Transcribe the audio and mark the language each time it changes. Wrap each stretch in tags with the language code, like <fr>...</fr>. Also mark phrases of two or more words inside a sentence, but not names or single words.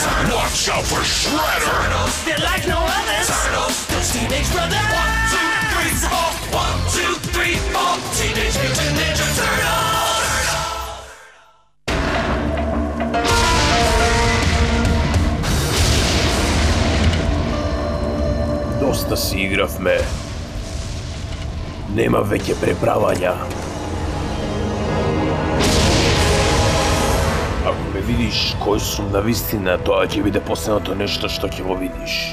<en>Watch out for Shredder. Turtles, they're like no others. Turtles, those teenage brothers. 1, 2, 3, 4. 1, 2, 3, 4. Teenage Mutant Ninja Turtles.</en> <mk>Доста си игравме. Нема веќе преправања. Ако ме видиш кој сум навистина, тоа ќе биде последното нешто што ќе го видиш.</mk>